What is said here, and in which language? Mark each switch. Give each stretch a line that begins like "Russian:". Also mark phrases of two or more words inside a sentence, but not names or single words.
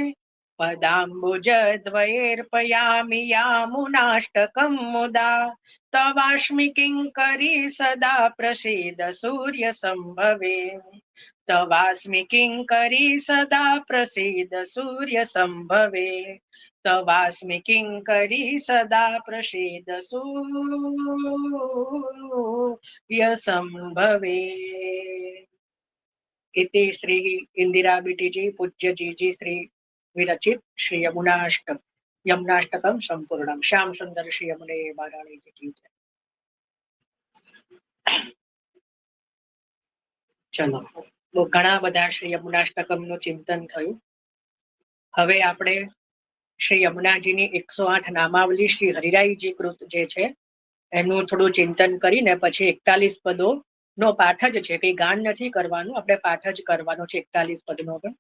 Sanskrit: पदाम्बुजद्वयेर्पयामि यामुनाष्टकं मुदा तवास्मि किङ्करी सदा प्रसीद सूर्य संभवे तवास्मि किङ्करी सदा प्रसीद सूर्य संभवे तवास्मि किङ्करी सदा प्रसीद सूर्य संभवे। इति श्री इंदिरा बेटीजी पूज्य जीजी श्री विरचित श्री यमुनाष्टकम संपूर्णम।
Hindi: श्याम सुंदर श्री यमुने महाराणी जी की जय।
Gujarati: चलो घણા બધા શ્રી યમુનાષ્ટકમનું ચિંતન થયું. હવે આપણે શ્રી યમુનાજીની 108 નામાવલી શ્રી હરિરાયજી કૃત જે છે એનું થોડું ચિંતન કરીને પછી 41 પદો નો પાઠ જ છે, કઈ ગાન નથી કરવાનું, આપણે પાઠ જ કરવાનો છે 41 પદનો.